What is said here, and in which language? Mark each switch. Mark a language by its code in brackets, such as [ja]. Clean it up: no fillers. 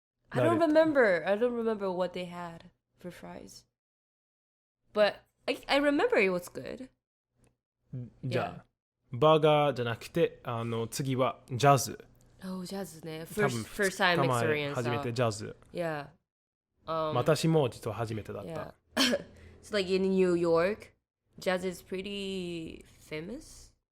[en] I don't remember what they had for fries. But I remember it was good. [ja] じゃあ、バーガーじゃなくて、次はジャズ。 [en] Oh, jazz ね。 [ja] 多分 [en] First time [ja] 二日前 [en] experience. [ja] 初めてジャズ。 [en] Yeah. [ja] 私も実は初めてだった。 [en] Yeah. It's like in New York, jazz is pretty famous.